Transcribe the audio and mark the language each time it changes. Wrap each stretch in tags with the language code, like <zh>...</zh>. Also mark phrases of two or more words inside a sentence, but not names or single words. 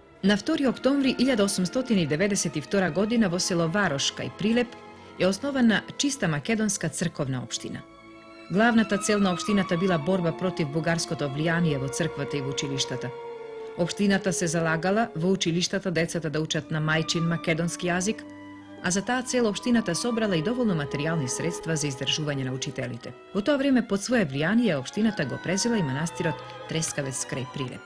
<mk>На 2. октомври 1892 година во село Варошка и Прилеп је основана чиста македонска црковна општина. Главна та целна општината bila борба против бугарското влијание во црквата и во училиштата. Општината се залагала во училиштата децата да учат на мајчин македонски јазик, а за таа цел општината собрала и доволно материјални средства за издржување на учителите. Во тоа време под свое влијание општината го презела и манастирот Трескавец крај Прилеп.</mk>